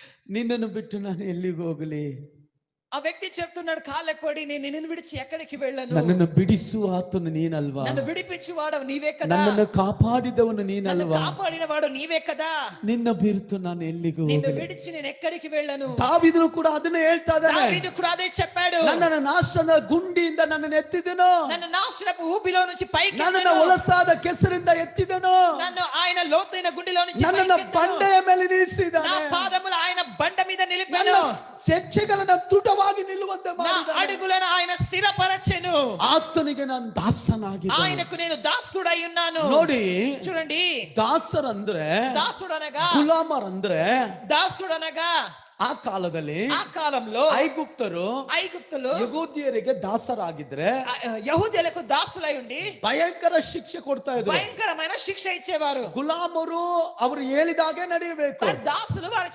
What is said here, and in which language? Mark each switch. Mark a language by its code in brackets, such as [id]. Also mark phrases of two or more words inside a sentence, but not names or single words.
[kn] ನಿನ್ನನು ಬಿಟ್ಟು ನಾನು ಎಲ್ಲಿಗೆ ಹೋಗಲಿ? [te] ఆ వ్యక్తి చెప్తున్నాడు, కాళ్ళకి పడి నేను నిన్ను విడిచి ఎక్కడికి వెళ్ళను? [kn] ನನ್ನನ್ನು ಬಿಡಿಸು ಆತನು ನೀನಲ್ವಾ? [te] నన్ను విడిపించువాడవు నీవే కదా. [kn] ನನ್ನನ್ನು ಕಾಪಾಡಿದವನು [te] నన్ను [kn] ನೀನಲ್ವಾ? [te] కాపాడినవాడు నీవే కదా. [kn] ನಿನ್ನ ಬಿರುತು ನಾನು ಎಲ್ಲಿಗೆ [te] నిన్ను [kn] ಹೋಗಲಿ? [te] విడిచి నేను ఎక్కడికి వెళ్ళను? [kn] ದಾವೀದನು ಕೂಡ ಅದನ್ನೇ ಹೇಳ್ತಾ ಇದ್ದಾನೆ. [te] దావీదు కూడా అదే చెప్పాడు. [kn] ನನ್ನನ್ನು ನಾಶದ ಗುಂಡಿಯಿಂದ ನನ್ನನ್ನು ಎತ್ತಿದನು, [te] నన్ను నాశనపు ఊబిలో నుంచి పైకి [kn] ನನ್ನನ್ನು ಒಲಸಾದ ಕೆಸರಿಂದ ಎತ್ತಿದನು, [te] నన్ను ఆయన లోతైన గుండెలో నుంచి [kn] ನನ್ನನ್ನು [te] పైకెత్తను. [kn] ಬಂಡೆಯ ಮೇಲೆ [te] నా [kn] ನಿಲ್ಲಿಸಿದ್ದಾನೆ, [te] పాదములు ఆయన బండ మీద [kn] ನನ್ನ [te] నిలిపాను. [kn] ಹೆಜ್ಜೆಗಳನ್ನು ದೃಢವಾಗಿ ನಿಲ್ಲುವಂತೆ [te] నా [kn] ಮಾಡಿದ್ದಾನೆ. [te] అడుగులను ఆయన స్థిరపరచెను. [kn] ಆತನಿಗೆ ನಾನು ದಾಸನಾಗಿದ್ದೇನೆ. [te] ఆయనకు నేను దాసుడై ఉన్నాను. [kn] ನೋಡಿ, [te] చూడండి, [kn] ದಾಸರಂದ್ರೆ, [te] దాసుడనగా [kn] ಗುಲಾಮರಂದ್ರೆ [te] దాసుడనగా [kn] ಆ ಕಾಲದಲ್ಲಿ [te] ఆ కాలంలో [kn] ಐಗುಪ್ತರು [te] ఐగుప్తులు [kn] ಯಹೂದ್ಯರಿಗೆ ದಾಸರಾಗಿದ್ರೆ [te] యహూదీయులకు దాసులై ఉండి [kn] ಭಯಂಕರ ಶಿಕ್ಷೆ ಕೊಡ್ತಾ ಇದ್ರು. [te] భయంకరమైన శిక్ష ఇచ్చేవారు. [kn] ಗುಲಾಮರು ಅವರು ಹೇಳಿದಾಗೆ ನಡೆಯಬೇಕು. [te] దాసులు వారు